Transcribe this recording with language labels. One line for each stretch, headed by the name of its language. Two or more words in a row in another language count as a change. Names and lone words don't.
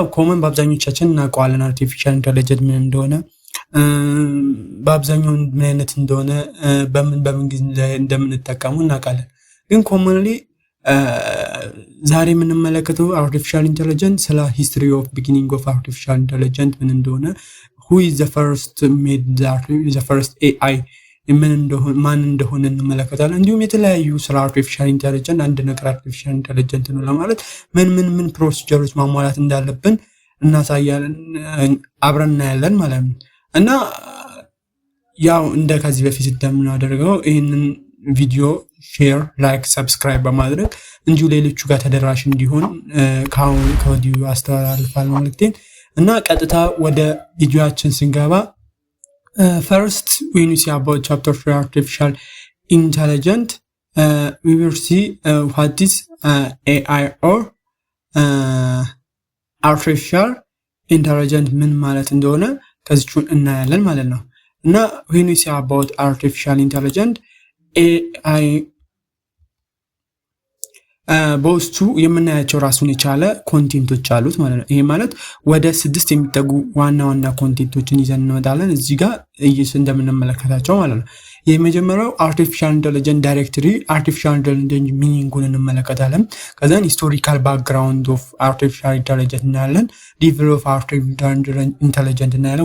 Amharic: ኮመን በአብዛኞቻችን እናውቀዋለን።
English: artificial intelligence
Amharic: ምን እንደሆነ በአብዛኛው ምን አይነት እንደሆነ በምን ጊዜ እንደምንጠቀሙ እናውቃለን። ግን ኮመንሊ ዛሬ የምንመለከተው
English: artificial intelligence
Amharic: ስለ
English: history of beginning of artificial intelligence
Amharic: ምን እንደሆነ
English: who is the first made the first AI
Amharic: ማን እንደሆነ እንመለከታለን። እንዲሁም የተለያዩ ስለ
English: artificial intelligence
Amharic: አንድ ነገር
English: artificial intelligence
Amharic: ነው ለማለት ምን ፕሮሲጀሮች ማሟላት እንዳለብን እናሳያለን፣ አብረን እናያለን ማለት ነው። እና ያው እንደ ከዚህ በፊት እንደምናደርገው ይህንን ቪዲዮ
English: share, like, subscribe
Amharic: በማድረግ እንዲሁ ሌሎቹ ጋር ተደራሽ እንዲሆን ከወዲሁ አስተላልፋለሁ መልእክቴን። እና ቀጥታ ወደ ቪዲዮአችን ስንገባ
English: first when we see about chapter 3 artificial intelligence we will see what is AI or artificial intelligence
Amharic: ምን ማለት እንደሆነ ከዚቹን እናያለን ማለት ነው። እና
English: when we see about artificial intelligence AI
Amharic: በውስጡ የምናያቸው ራሱን የቻለ ኮንቴንቶች አሉት ማለት ነው። ይሄ ማለት ወደ 6 የሚጠጉ ዋና ኮንቴንቶችን ይዘን እንመጣለን እዚህ ጋር እንደምንመለከታቸው ማለት ነው። የመጀመሪያው
English: artificial intelligence directory artificial intelligence
Amharic: ሚኒንጉን እንመለከታለን። ከዛን
English: historical background of artificial intelligence
Amharic: እናያለን።
English: develop artificial intelligence
Amharic: እናያለን።